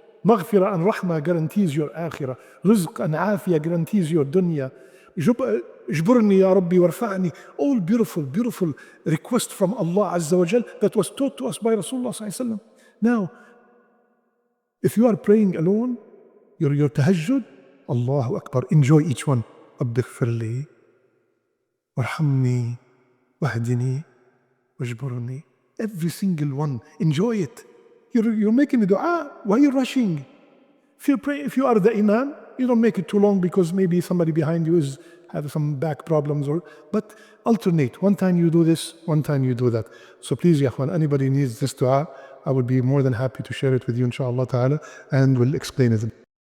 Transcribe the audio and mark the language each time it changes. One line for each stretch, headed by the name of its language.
English: Maghfirah and rahmah guarantees your akhirah. Rizq and afiyah guarantees your dunya.
Arabic: Jburni ya Rabbi warfa'ni.
English: All beautiful, beautiful request from Allah Azza wa Jal that was taught to us by Rasulullah sallallahu alaihi wasallam. Now, if you are praying alone, your tahajjud, Allahu Akbar, enjoy each one.
Arabic: رب اغفر لي وارحمني واهدني واجبرني.
English: Every single one, enjoy it. You're making the dua. Why are you rushing? If you are the imam, you don't make it too long, because maybe somebody behind you have some back problems, but alternate. One time you do this, one time you do that. So please, ya akhwan, anybody needs this dua, I would be more than happy to share it with you, inshallah ta'ala, and we'll explain it.